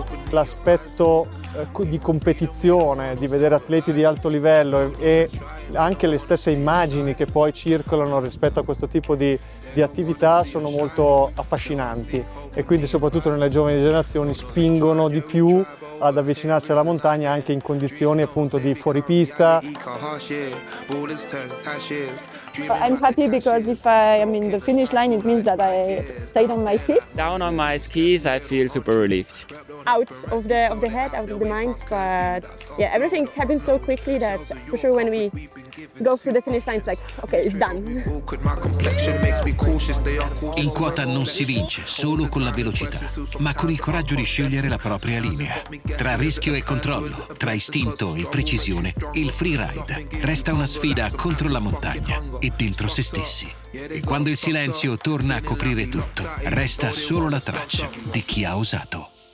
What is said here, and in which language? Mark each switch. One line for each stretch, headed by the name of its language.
Italian: L'aspetto di competizione, di vedere atleti di alto livello e anche le stesse immagini che poi circolano rispetto a questo tipo di attività sono molto affascinanti e quindi soprattutto nelle giovani generazioni spingono di più ad avvicinarsi alla montagna anche in condizioni appunto di fuoripista.
English: I'm happy because if I'm in the finish line, it means that I stayed on my feet. Down on my skis, I feel super relieved. Out of the head, out of the mind, but yeah, everything happens so quickly that for sure when we go through the finish line, it's like, okay, it's done.
Italian: In quota non si vince solo con la velocità, ma con il coraggio di scegliere la propria linea. Tra rischio e controllo, tra istinto e precisione, il freeride resta una sfida contro la montagna e dentro se stessi. E quando il silenzio torna a coprire tutto, resta solo la traccia di chi ha osato.